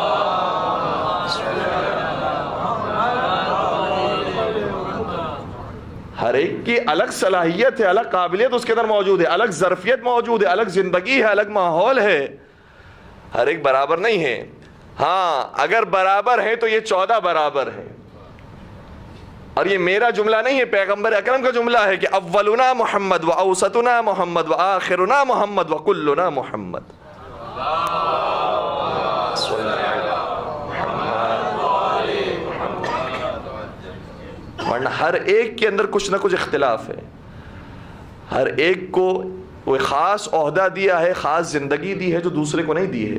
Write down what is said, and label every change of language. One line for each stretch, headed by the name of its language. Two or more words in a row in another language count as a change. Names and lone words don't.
Urdu: ہر ایک کی الگ صلاحیت ہے، الگ قابلیت اس کے اندر موجود ہے، الگ ظرفیت موجود ہے، الگ زندگی ہے، الگ ماحول ہے. ہر ایک برابر نہیں ہے. ہاں اگر برابر ہے تو یہ 14 برابر ہیں. اور یہ میرا جملہ نہیں ہے، پیغمبر اکرم کا جملہ ہے کہ
Arabic: اولنا محمد و اوسطنا محمد و آخرنا محمد و کلنا محمد.
Urdu: ورنہ ہر ایک کے اندر کچھ نہ کچھ اختلاف ہے. ہر ایک کو وہ خاص عہدہ دیا ہے، خاص زندگی دی ہے جو دوسرے کو نہیں دی ہے.